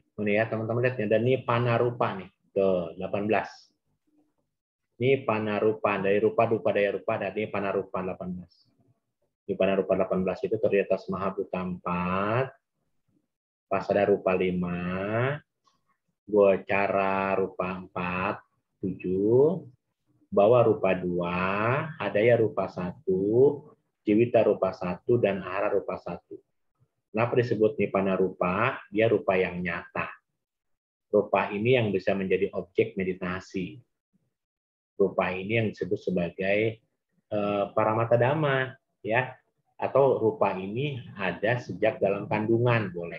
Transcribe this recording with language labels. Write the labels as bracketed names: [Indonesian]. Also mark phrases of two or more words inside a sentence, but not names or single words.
[Indonesian] Ini ya teman-teman lihat ya. Dan ini Panarupa nih. Tuh, 18. Ini Panarupa. Dari [Pali] rupa daya rupa. [Indonesian] Dan ini Panarupa 18. Ini Panarupa 18 itu terdiri atas Mahabhuta 4. [Pali] Pasada rupa 5. Gocara rupa 4. 7. Bawa rupa 2. Hadaya rupa 1. Jiwita rupa 1. Dan Ahara rupa 1. [Indonesian] Kenapa disebut [Pali] Nipana rupa? [Indonesian] Dia rupa yang nyata. Rupa ini yang bisa menjadi objek meditasi. Rupa ini yang disebut sebagai [Pali] paramata dhamma, [Indonesian] ya. Atau rupa ini ada sejak dalam kandungan, boleh.